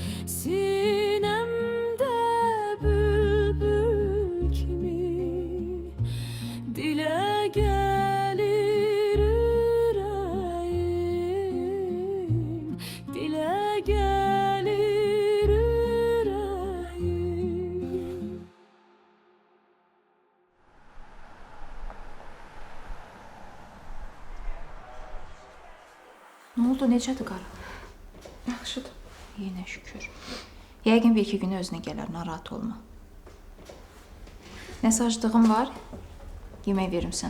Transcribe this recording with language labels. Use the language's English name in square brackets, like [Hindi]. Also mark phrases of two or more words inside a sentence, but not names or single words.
[Turkish] Sinemde bülbül kimi dile gelir yüreğim. Dile gelir yüreğim. [Azerbaijani] Nə oldu, necədir qara? Yaxşıdır. Yenə şükür. Yəqin bir iki günə özünə gələr, narahat olma. Nəsə aclığın var? Yemək verim sənə.